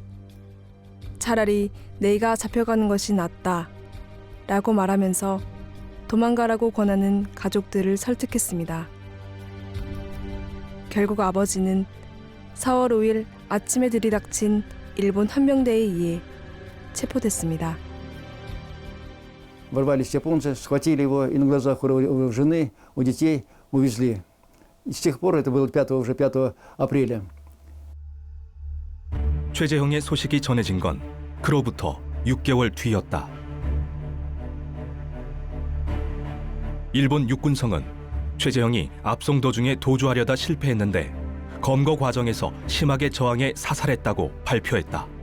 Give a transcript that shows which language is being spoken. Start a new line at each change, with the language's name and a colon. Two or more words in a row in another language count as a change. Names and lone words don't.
Korean: 차라리 내가 잡혀가는 것이 낫다. 라고 말하면서 도망가라고 권하는 가족들을 설득했습니다. 결국 아버지는 4월 5일 아침에 들이닥친 일본 헌병대에 의해 체포됐습니다.
Russian: Ворвались японцы, схватили его и на глазах у жены, у детей увезли. И с тех пор, это было 5 апреля.
Korean: 최재형의 소식이 전해진 건 그로부터 6개월 뒤였다. 일본 육군성은 최재형이 압송 도중에 도주하려다 실패했는데 검거 과정에서 심하게 저항해 사살했다고 발표했다.